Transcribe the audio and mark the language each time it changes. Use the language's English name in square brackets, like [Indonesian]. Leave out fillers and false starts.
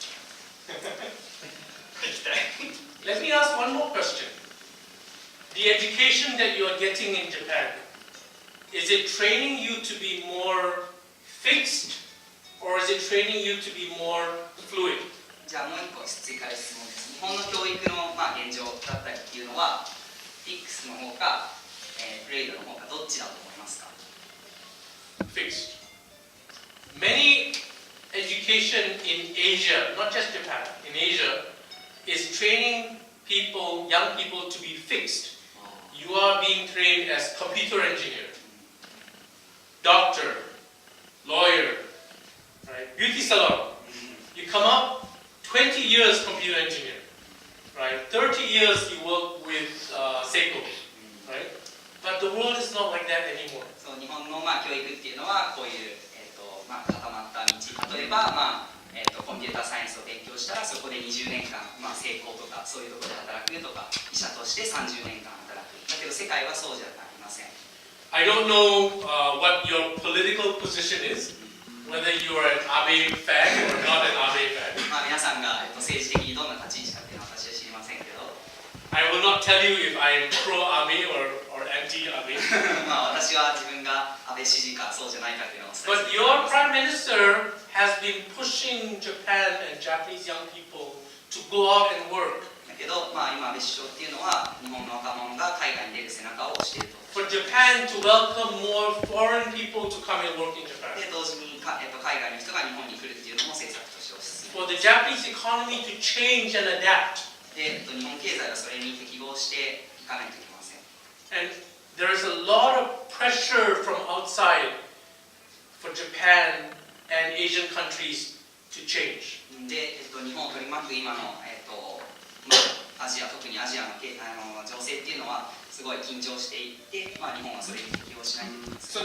[Japanese] 液体。 [English] Let me ask one more question. The education that you are getting in Japan, is it training you to be more fixed or is it training you to be more fluid? [Japanese] じゃあもう一個追加で質問です。日本の教育の、まあ、現状だったりっていうのは、フィックスの方か、フレイドの方か、どっちだと思いますか [English] Fixed. Many education in Asia, not just Japan, in Asia, is training people, young people to be fixed. You are being trained as computer engineer, doctor, lawyer, right? Beauty salon. You come up, 20 years computer engineer, right? 30 years you work with Seiko, right? But the world is not like that anymore. [Japanese] そう日本の、まあ、教育っていうのはこういう、まあ、固まった道、例えば、まあコンピューターサイエンスを勉強したらそこで20年間、まあ、成功とかそういうところで働くとか医者として30年間働くだけど世界はそうじゃありません [English] I don't know what your political position is, whether you are an Abe fan or not an Abe fan. [Japanese] まあ皆さんが、政治的にどんな立ち位置かっていうのは私は知りませんけど [English] I will not tell you if I am pro-Abe or anti-Abe. [Japanese] まあ私は自分が安倍支持かそうじゃないかっていうのをお伝えする [English] your Prime Minister has been pushing Japan and Japanese young people to go out and work. [Japanese] だけど、まあ、今安倍首相っていうのは日本の若者が海外に出る背中を押していると [English] For Japan to welcome more foreign people to come and work in Japan. [Japanese] で同時に海外の人が日本に来るっていうのも政策として推し進 [English] For the Japanese economy to change and adapt. [Japanese] めで、日本経済はそれに適合していかないといけません [English] And there is a lot of pressure from outside for Japan and Asian countries to change. [Japanese] で、日本を取り巻く今の、アジア、特にアジアの情勢っていうのはすごい緊張していって、まあ、日本はそれに適応しないといけません